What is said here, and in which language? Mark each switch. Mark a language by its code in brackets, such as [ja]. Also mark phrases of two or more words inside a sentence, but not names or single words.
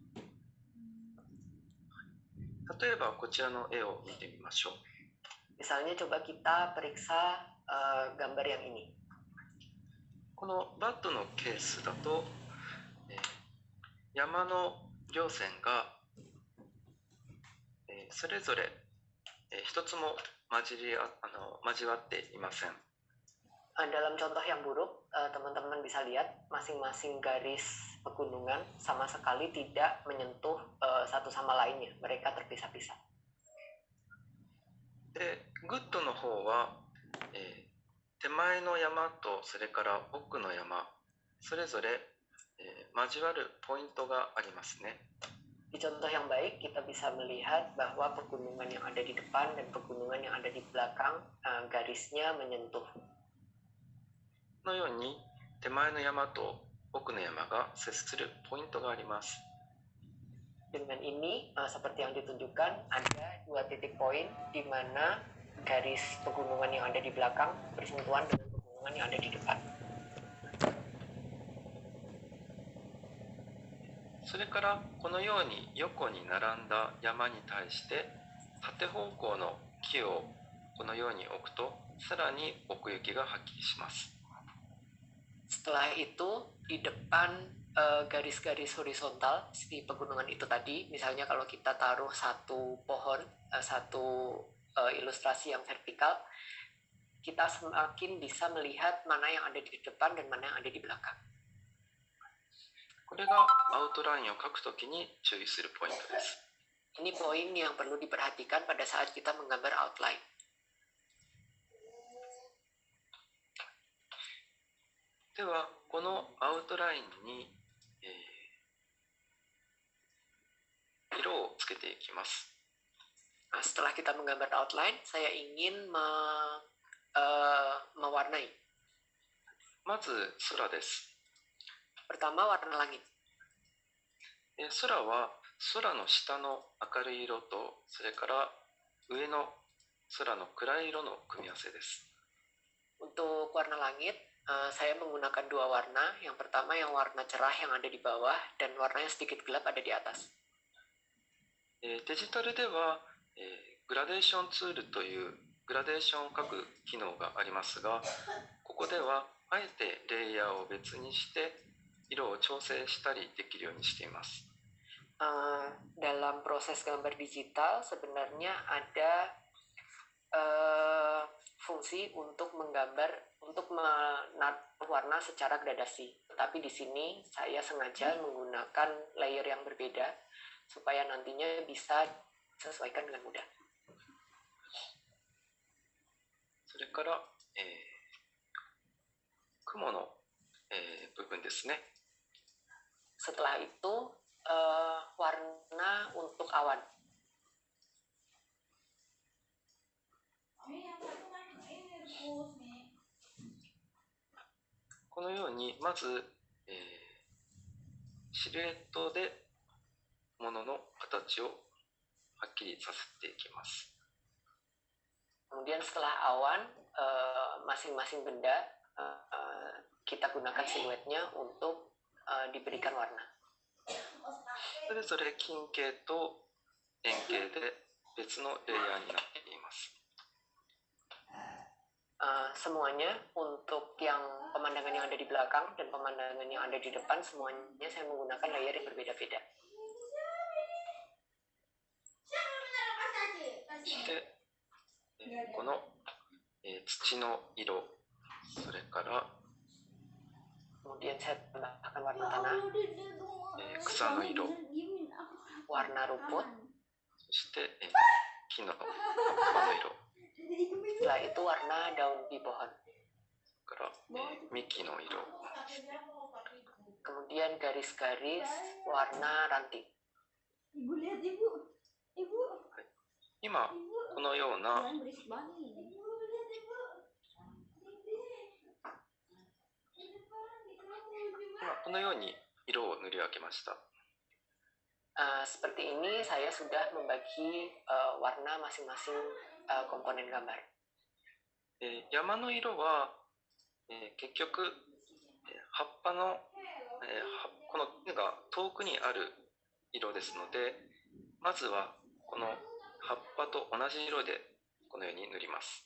[ja] 例えばこちらの絵を見てみましょう。 [id] Misalnya coba kita periksa gambar yang ini. [ja] このバットのケースだと、山の稜線が、それぞれ、一つも交わっていません。 [id] Dalam contoh yang buruk, teman-teman bisa lihat masing-masing garis pegunungan sama sekali tidak menyentuh satu sama lainnya. Mereka terpisah-pisah. [ja] で、グッドの方は、手前の山とそれから奥の山、それぞれ、交わるポイントがありますね。 [id] Di contoh yang baik, kita bisa melihat bahwa pegunungan yang ada di depan dan pegunungan yang ada di belakang, garisnya menyentuh. [ja] このように手前の山と奥の山が接するポイントがあります。 [id] Dengan ini, seperti yang ditunjukkan, ada 2 titik poin di mana garis pegunungan yang ada di belakang bersentuhan dengan pegunungan yang ada di depan. [ja] それからこのように横に並んだ山に対して縦方向の木をこのように置くとさらに奥行きがはっきりします。 [id] Setelah itu di depan garis-garis horizontal di pegunungan itu tadi, misalnya kalau kita taruh satu pohon, satu ilustrasi yang vertikal, kita semakin bisa melihat mana yang ada di depan dan mana yang ada di belakang. [ja] これがアウトラインを描くときに注意するポイントです。 [id] Ini poin yang perlu diperhatikan pada saat kita menggambar outline. [ja] ではこのアウトラインに、色をつけていきます。 [id] Setelah kita menggambar outline, saya ingin mewarnai. [ja] まず空です。 [id] Pertama warna langit. [ja] 空は空の下の明るい色とそれから上の空の暗い色の組み合わせです。 [id] Untuk warna langit, saya menggunakan 2 warna. Yang pertama yang warna cerah yang ada di bawah dan warna yang sedikit gelap ada di atas. [ja] デジタルでは、グラデーションツールというグラデーションを描く機能がありますが、ここではあえてレイヤーを別にして色を調整したりできるようにしています。 [id] Dalam proses gambar digital sebenarnya ada fungsi untuk menggambar, untuk menaruh warna secara gradasi. Tetapi di sini saya sengaja menggunakan layer yang berbeda supaya nantinya bisa sesuaikan dengan mudah. [ja] それから、雲の、部分ですね。 [id] Setelah itu warna untuk awan. [ja] このようにまず、シルエットで物の形をはっきりさせていきます。 [id] Kemudian setelah awan, masing-masing benda kita gunakan siluetnya untuk diberikan warna. [ja] それぞれ近景と円形で別のレイヤーになっています。 [id] Semuanya untuk yang pemandangan yang ada di belakang dan pemandangan yang ada di depan, semuanya saya menggunakan layer yang berbeda-beda. [ja] で、この、土の色、それから、 [id] Kemudian saya tambahkan warna tanah, [ja] 草の色、 [id] warna rumput, [ja] そして、木の葉の色、 [id] setelah itu warna daun di pohon, [ja] から、幹の色、 [id] kemudian garis-garis warna ranting. [ja] 今このようなこのように色を塗り分けました。 [id] Seperti ini saya sudah membagi warna masing-masing komponen gambar. [ja] 山の色は、結局葉っぱの、この根が遠くにある色ですので、まずはこの葉っぱと同じ色でこのように塗ります。